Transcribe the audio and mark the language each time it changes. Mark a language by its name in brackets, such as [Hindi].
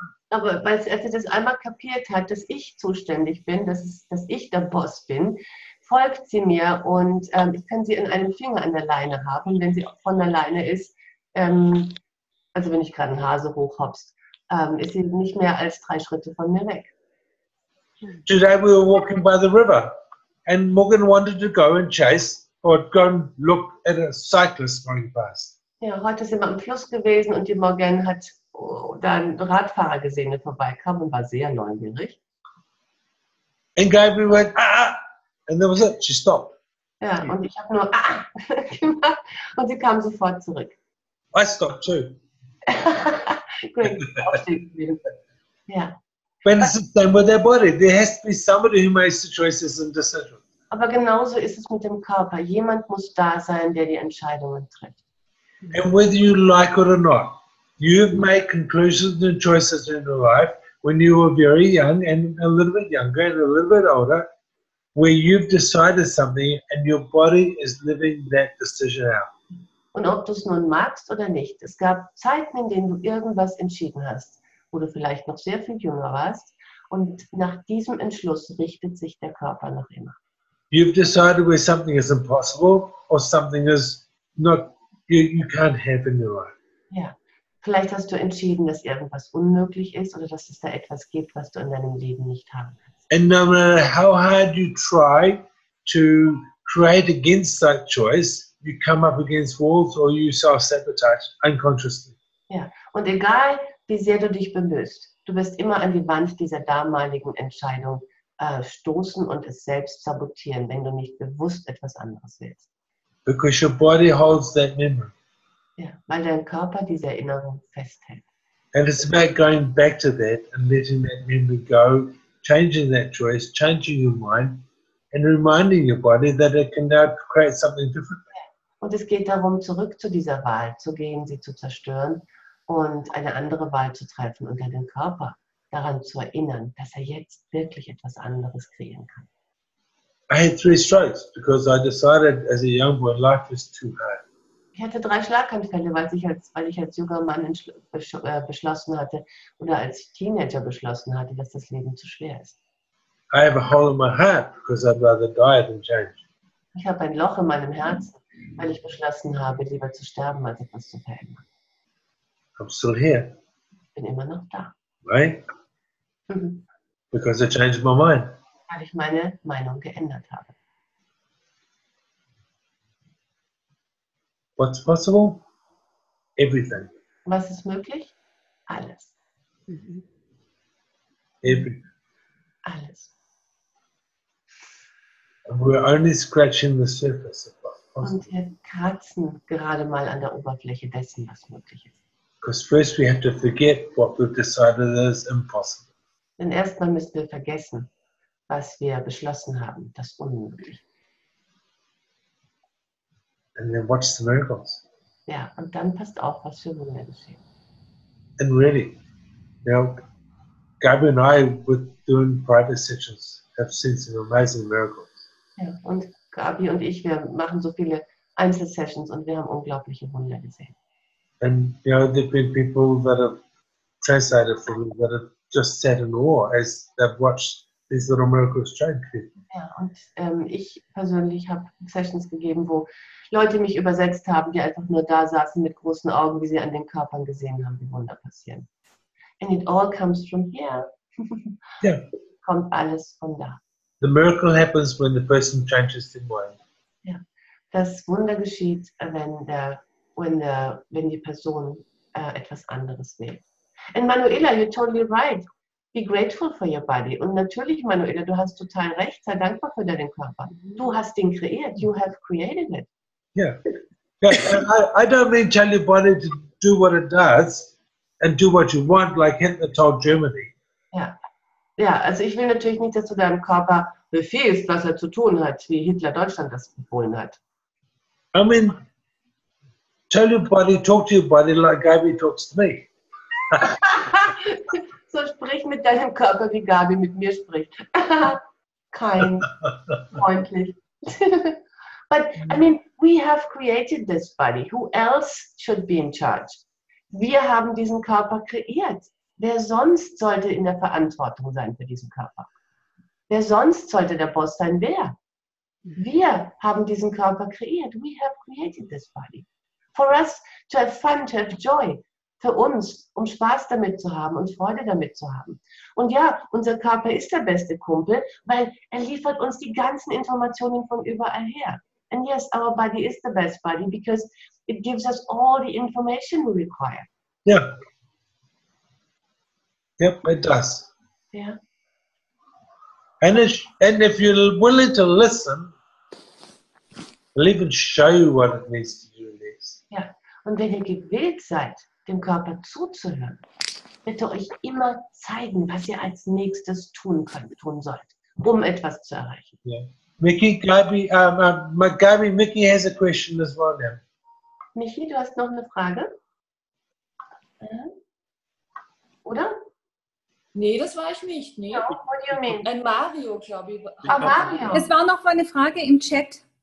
[German] Aber als sie das einmal kapiert hat, dass ich zuständig bin, dass ich der Boss bin, folgt sie mir und ich kann sie in einem Finger an der Leine haben. Wenn sie von der Leine ist, also wenn ich gerade einen Hase hochhopst, ist sie nicht mehr als 3 Schritte von mir weg. [English] Today we were walking by the river and Morgan wanted to go and chase or go and look at a cyclist going past. [German] Ja, heute sind wir am Fluss gewesen und die Morgan hat da einen Radfahrer gesehen, der vorbeikam und war sehr neugierig. [English] And Gabi went, ah, and that was it, she stopped. [German] Ja, und ich habe nur gemacht und sie kam sofort zurück. [English] I stopped too. Great. Ja. But it's the same with their body. There has to be somebody who makes the choices and decisions. [German] Aber genauso ist es mit dem Körper. Jemand muss da sein, der die Entscheidungen trifft. [English] And whether you like it or not, you've made conclusions and choices in your life when you were very young and a little bit younger and a little bit older, where you've decided something and your body is living that decision out. [German] Und ob du es nun magst oder nicht, es gab Zeiten, in denen du irgendwas entschieden hast, wo du vielleicht noch sehr viel jünger warst, und nach diesem Entschluss richtet sich der Körper noch immer. [English] You've decided where something is impossible or something is not, you can't have in your life. [German] Ja, vielleicht hast du entschieden, dass irgendwas unmöglich ist oder dass es da etwas gibt, was du in deinem Leben nicht haben kannst. [English] And no matter how hard you try to create against that choice, you come up against walls or you self-sabotage unconsciously. [German] Ja, und egal, wie sehr du dich bemühst, du wirst immer an die Wand dieser damaligen Entscheidung stoßen und es selbst sabotieren, wenn du nicht bewusst etwas anderes willst. [English] Because your body holds that memory. [German] Ja, weil dein Körper diese Erinnerung festhält. [English] And it's about going back to that and letting that memory go, changing that choice, changing your mind, and reminding your body that it can now create something different. [German] Und es geht darum, zurück zu dieser Wahl zu gehen, sie zu zerstören und eine andere Wahl zu treffen und den Körper daran zu erinnern, dass er jetzt wirklich etwas anderes kreieren kann. [English] I had 3 strokes because I decided as a young boy life is too hard. [German] Ich hatte 3 Schlaganfälle, weil ich als junger Mann beschlossen hatte oder als Teenager beschlossen hatte, dass das Leben zu schwer ist. [English] I have a hole in my heart because I'd rather die than change. [German] Ich habe ein Loch in meinem Herzen, weil ich beschlossen habe, lieber zu sterben, als etwas zu verändern. [English] I'm still here, [German] Ich bin immer noch da. [English] right? Because I changed my mind. [German] Weil ich meine Meinung geändert habe. [English] What's possible? Everything. [German] Was ist möglich? Alles. [English] Everything. [German] Alles. [English] And we're only scratching the surface of what's possible. [German] Und wir kratzen gerade mal an der Oberfläche dessen, was möglich ist. [English] Because first we have to forget what we've decided is impossible. [German] Denn erstmal müssen wir vergessen, was wir beschlossen haben, das Unmögliche. [English] And then watch the miracles. [German] Ja, und dann passt auf, was für Wunder geschehen. [English] And really, you know, Gabi and I, with doing private sessions, have seen some amazing miracles. [German] Ja, und Gabi und ich, wir machen so viele Einzelsessions und wir haben unglaubliche Wunder gesehen. [English] And, you know, there have been people that have translated for me that have just sat in awe as they've watched these little miracles change people. [German] Ja, und ich persönlich habe Sessions gegeben, wo Leute mich übersetzt haben, die einfach nur da saßen mit großen Augen, wie sie an den Körpern gesehen haben, wie Wunder passieren. [English] And it all comes from here. Yeah. [German] Kommt alles von da. [English] The miracle happens when the person changes their mind. [German] Ja. Das Wunder geschieht, wenn die Person etwas anderes wählt. [English] And Manuela, you're totally right. Be grateful for your body. [German] Und natürlich, Manuela, du hast total recht. Sei dankbar für deinen Körper. Du hast ihn kreiert. [English] You have created it. Yeah. Yeah. I don't mean tell your body to do what it does and do what you want, like Hitler told Germany. [German] Ja. Ja, also ich will natürlich nicht, dass du deinem Körper befiehlst, was er zu tun hat, wie Hitler Deutschland das befohlen hat. [English] I mean, tell your body, talk to your body like Gabi talks to me. [German] So sprich mit deinem Körper, wie Gabi mit mir spricht. [English] Kind, [German] freundlich. [English] But, I mean, we have created this body. Who else should be in charge? [German] Wir haben diesen Körper kreiert. Wer sonst sollte in der Verantwortung sein für diesen Körper? Wer sonst sollte der Boss sein? Wer? Wir haben diesen Körper kreiert. [English] We have created this body. For us to have fun, to have joy. [German] Für uns, um Spaß damit zu haben und Freude damit zu haben. Und ja, unser Körper ist der beste Kumpel, weil er liefert uns die ganzen Informationen von überall her. [English] And yes, our body is the best body because it gives us all the information we require. Yeah. Yep, it does. [German] Ja. [English] And if you're willing to listen, it'll even show you what it needs to do next. [German] Ja. Und wenn ihr gewillt seid, dem Körper zuzuhören, wird er euch immer zeigen, was ihr als nächstes tun sollt, um etwas zu erreichen. [English] Yeah. Mickey, Gabi, Gabi, Mickey has a question as well now. [German] Michi, du hast noch eine Frage? Oder? Nee, das war ich nicht. Nee. [English] No, what do you mean? [German] Ein Mario, glaube ich. Ah, Mario. Es war noch eine Frage im Chat.